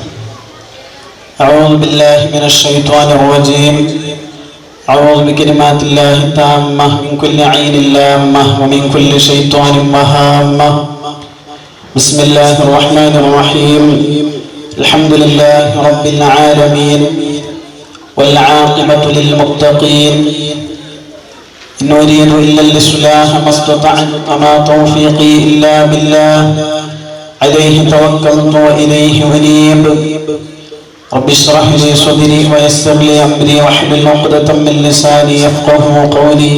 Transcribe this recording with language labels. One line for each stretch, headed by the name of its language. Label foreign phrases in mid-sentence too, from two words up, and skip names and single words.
Arabic: أعوذ بالله من الشيطان الرجيم. أعوذ بكلمات الله التامة من كل عين لامة ومن كل شيطان وهامة. بسم الله الرحمن الرحيم. الحمد لله رب العالمين والعاقبة للمتقين. إن أريد إلا الإصلاح ما استطعت وما توفيقي إلا بالله عليه توكلت وإليه أنيب. رب اشرح لي صدري ويسر لي أمري واحلل عقدة من لساني يفقهوا قولي.